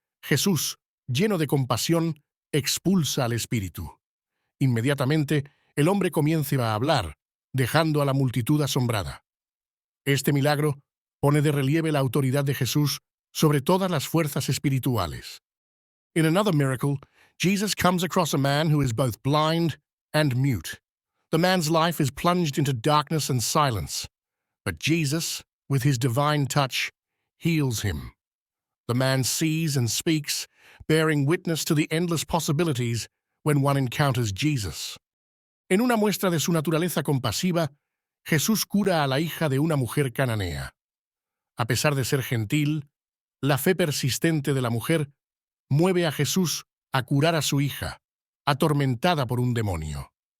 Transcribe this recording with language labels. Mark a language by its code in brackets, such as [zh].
[es] Jesús, lleno de compasión, expulsa al espíritu. Inmediatamente, el hombre comienza a hablar, dejando a la multitud asombrada. Este milagro pone de relieve la autoridad de Jesús sobre todas las fuerzas espirituales. [en] In another miracle, Jesus comes across a man who is both blind and mute. The man's life is plunged into darkness and silence, but Jesus, with his divine touch, heals him. The man sees and speaks, bearing witness to the endless possibilities when one encounters Jesus. [es] En una muestra de su naturaleza compasiva, Jesús cura a la hija de una mujer cananea. A pesar de ser gentil, la fe persistente de la mujer mueve a Jesús a curar a su hija, atormentada por un demonio.